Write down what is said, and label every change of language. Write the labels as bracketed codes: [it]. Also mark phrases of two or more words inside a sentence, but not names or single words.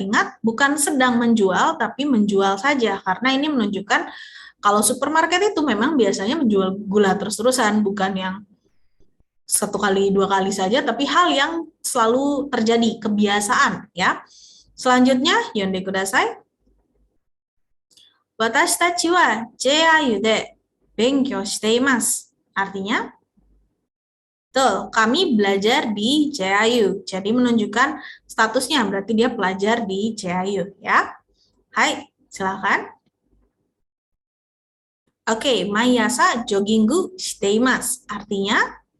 [id] Ingat, bukan sedang menjual, tapi menjual saja. Karena ini menunjukkan kalau supermarket itu memang biasanya menjual gula terus-terusan, bukan yang satu kali, dua kali saja, tapi hal yang selalu terjadi, kebiasaan. Ya. Selanjutnya, [ja] 読んでください。私たちはJIUで勉強しています. [id] Artinya, betul, kami belajar di CIU. Jadi menunjukkan statusnya, berarti dia pelajar di CIU ya. Hai, silakan. [ja] Oke, マヤサジョギングしています.